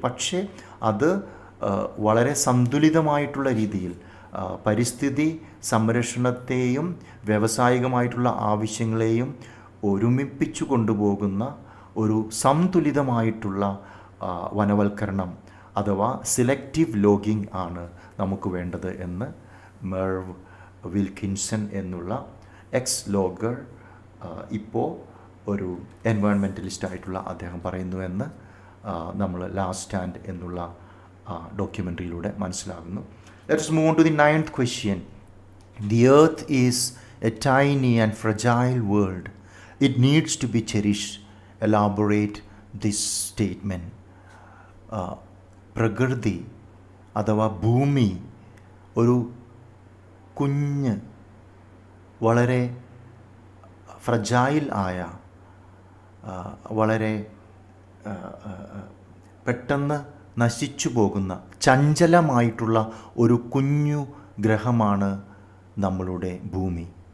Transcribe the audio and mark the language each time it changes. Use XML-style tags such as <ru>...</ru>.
<ml>പക്ഷേ അത് വളരെ സന്തുലിതമായിട്ടുള്ള രീതിയിൽ പരിസ്ഥിതി സംരക്ഷണത്തെയും വ്യാവസായികമായിട്ടുള്ള ആവശ്യങ്ങളെയും ഒരുമിപ്പിച്ചു കൊണ്ടുപോകുന്ന ഒരു സന്തുലിതമായിട്ടുള്ള വനവൽക്കരണം അഥവാ സെലക്റ്റീവ് ലോഗിംഗ് ആണ് നമുക്ക് വേണ്ടത് എന്ന് മെർവ് വിൽക്കിൻസൺ എന്നുള്ള എക്സ് ലോഗർ ഇപ്പോൾ ഒരു എൻവയോൺമെൻറ്റലിസ്റ്റ് ആയിട്ടുള്ള അദ്ദേഹം പറയുന്നുവെന്ന് നമ്മൾ ലാസ്റ്റ് സ്റ്റാൻഡ് എന്നുള്ള ഡോക്യുമെൻ്ററിയിലൂടെ മനസ്സിലാകുന്നു.</ml> <en>Let us move on to the 9th question. The earth is a tiny and fragile world. It needs to be cherished. Elaborate this statement.</en> <ml>പ്രകൃതി അഥവാ ഭൂമി ഒരു കുഞ്ഞ് വളരെ ഫ്രജൈൽ ആയ വളരെ പെട്ടെന്ന് നശിച്ചു പോകുന്ന ചഞ്ചലമായിട്ടുള്ള ഒരു കുഞ്ഞു ഗ്രഹമാണ് നമ്മളുടെ ഭൂമി.</ml>